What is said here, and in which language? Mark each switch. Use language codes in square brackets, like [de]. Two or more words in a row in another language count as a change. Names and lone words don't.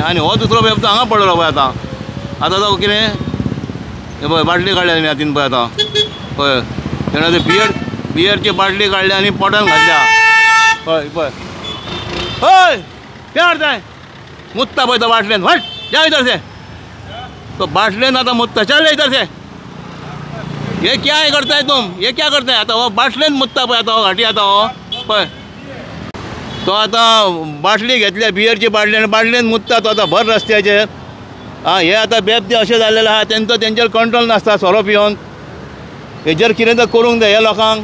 [kok] आनी हो दुसरो बेबदो हांगा पडलेलो पळय. आतां तो कितें हे पळय बाटली काडल्या तेणी हातीन पळय. आतां पळय तेणें ते बियरची बाटली काडली आनी पोटान घातल्या. पळय पळय हय [hi] क्या करताय, [kok] मुत्ता पळय तो बाटलेन. [hi] हट जा इधर से. [kok] तो बाटलेन आतां मुत्ता. [hi] चल इधर से. ये क्या है करताय तुम, ये क्या करताय. [kok] आतां हो बाटलेन मुत्ता पळय. आतां हो घाटी आतां हो पळय तो आतां बाटली घेतल्या बियरची बाटली आनी बाटलेन मुत्ता तो आतां भर रस्त्याचेर. आं हे आतां बेबदे अशें जाल्लेले आहा तेंचेर कंट्रोल नासता. सोरो पिवन हेजेर कितें तर करूंक जाय ह्या लोकांक.